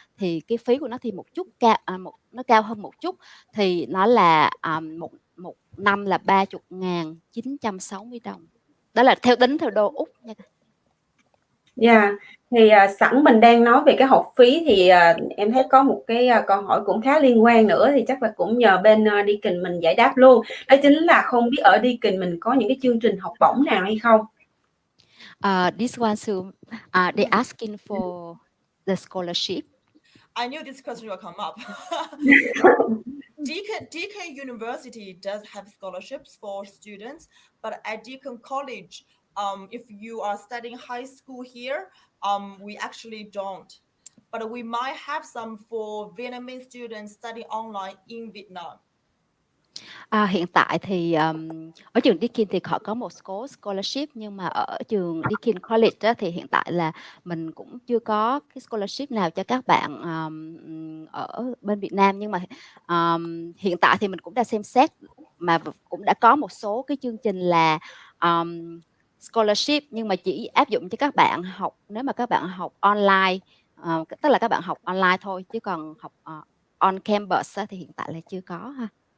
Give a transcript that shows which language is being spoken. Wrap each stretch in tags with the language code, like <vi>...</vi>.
<vi>Thì cái phí của nó thì nó cao hơn một chút, thì nó là một năm là 30.960 đồng. Đó là tính theo đô Úc nha.</vi> <en>Yeah.</en> <vi>Thì sẵn mình đang nói về cái học phí thì em thấy có một cái câu hỏi cũng khá liên quan nữa, thì chắc là cũng nhờ bên DEAKIN mình giải đáp luôn. Đó chính là không biết ở DEAKIN mình có những cái chương trình học bổng nào hay không?</vi> <en>This one, so they asking for the scholarship. I knew this question will come up. Deakin University does have scholarships for students, but at Deakin College, if you are studying high school here, we actually don't. But we might have some for Vietnamese students studying online in Vietnam.</en> <vi>Hiện tại thì ở trường DEAKIN thì họ có một số scholarship, nhưng mà ở trường DEAKIN College á, thì hiện tại là mình cũng chưa có cái scholarship nào cho các bạn ở bên Việt Nam. Nhưng mà hiện tại thì mình cũng đã xem xét mà cũng đã có một số cái chương trình là scholarship, nhưng mà chỉ áp dụng cho các bạn học nếu mà các bạn học online, tức là các bạn học online thôi, chứ còn học on campus á, thì hiện tại là chưa có ha.</vi>